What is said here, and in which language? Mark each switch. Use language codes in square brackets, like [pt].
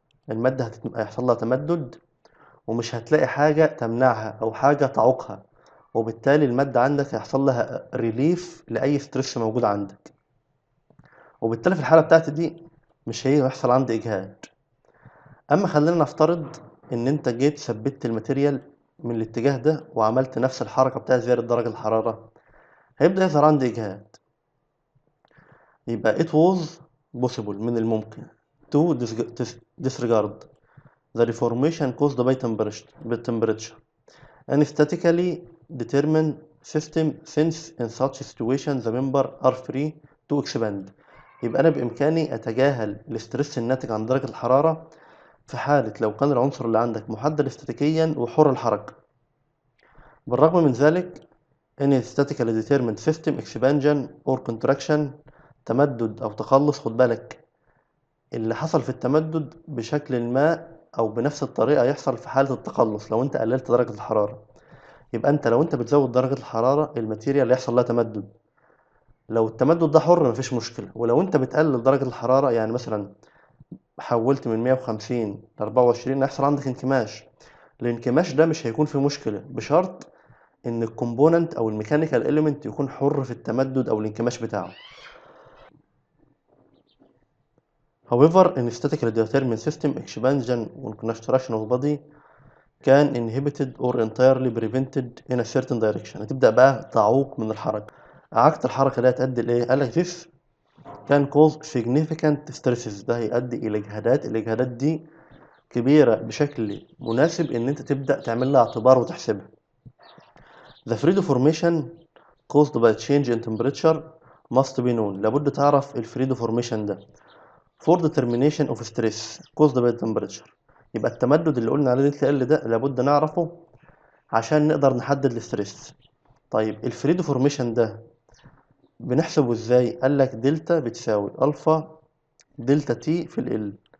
[ar] المادة هيحصل لها تمدد، ومش هتلاقي حاجة تمنعها أو حاجة تعوقها، وبالتالي المادة عندك هيحصل لها ريليف لأي ستريس موجود عندك. وبالتالي في الحالة بتاعتي دي مش هيحصل عندي إجهاد. أما خلينا نفترض إن أنت جيت ثبت الماتيريال من الاتجاه ده وعملت نفس الحركة بتاعت زيادة درجة الحرارة، هيبدأ يظهر عندي إجهاد. [en] يبقى it was possible، [ar] من الممكن [en] to disregard the reformation caused by temperature and statically determine system since in such situation the member are free to expand. [ar] يبقى أنا بإمكاني أتجاهل الاسترس الناتج عن درجة الحرارة في حالة لو كان العنصر اللي عندك محدد استاتيكيا وحر الحركة. بالرغم من ذلك [en] any statically determined system expansion or contraction، [ar] تمدد أو تقلص، خد بالك اللي حصل في التمدد بشكل ما أو بنفس الطريقة يحصل في حالة التقلص لو أنت قللت درجة الحرارة. يبقى أنت لو أنت بتزود درجة الحرارة الماتيريال اللي يحصل لها تمدد، لو التمدد ده حر مفيش مشكلة. ولو أنت بتقلل درجة الحرارة، يعني مثلا حولت من 150 ل 24، هيحصل عندك انكماش. الانكماش ده مش هيكون فيه مشكلة بشرط إن الكومبوننت أو الميكانيكال إليمنت يكون حر في التمدد أو الانكماش بتاعه. [en] However, in statically determined system, expansion and construction of body can inhibited or entirely prevented in a certain direction. [ar] هتبدأ بقى تعوق من الحركة. إعاقة الحركة دي هتؤدي لإيه؟ قالك [en] this can cause significant stresses، [ar] ده هيؤدي إلى إجهادات. الإجهادات دي كبيرة بشكل مناسب إن أنت تبدأ تعمل لها اعتبار وتحسبها. [en] The free deformation caused by change in temperature must be known. [ar] لابد تعرف الفري deformation ده. [en] For determination of stress caused by temperature، [ar] يبقى التمدد اللي قلنا عليه دلتا ال ده لابد نعرفه عشان نقدر نحدد الاستريس. طيب الفري ديفورميشن ده بنحسبه ازاي؟ قال لك دلتا بتساوي الفا دلتا تي في ال.